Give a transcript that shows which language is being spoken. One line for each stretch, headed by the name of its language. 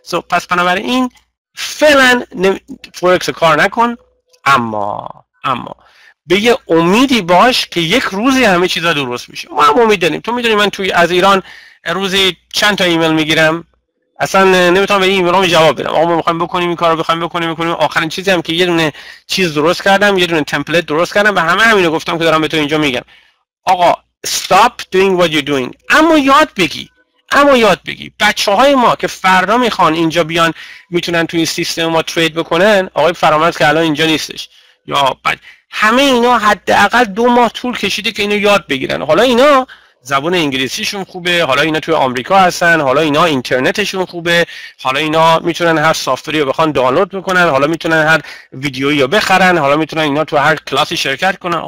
Persian: پس بنابراین فعلا فورکس کار نکن، اما به یه امیدی باش که یک روزی همه چیزا درست میشه. ما هم امید داریم. تو میدونی من توی از ایران روزی چند تا ایمیل میگیرم، اصلا نمیتونم به این ایمیلام جواب بدم. آقا ما میخوایم بکنیم این کارو، بخوایم بکنیم. آخرین چیزی هم که یه دونه چیز درست کردم، یه دونه تمپلیت درست کردم و همینو گفتم که دارم به تو اینجا میگم.
English: آقا stop doing what you're doing.
Persian: اما یاد بگی. بچهای ما که فردا میخوان اینجا بیان میتونن توی این سیستم ما ترید بکنن، آقای فرامرز که الان اینجا نیستش، یا بعد همه اینا حداقل 2 ماه طول کشیده که اینو یاد بگیرن. حالا اینا زبان انگلیسیشون خوبه، حالا اینا توی آمریکا هستن، حالا اینا اینترنتشون خوبه، حالا اینا میتونن هر سافتوری رو بخوان دانلود بکنن، حالا میتونن هر ویدیویی رو بخرن، حالا میتونن اینا تو هر کلاسی شرکت کنن.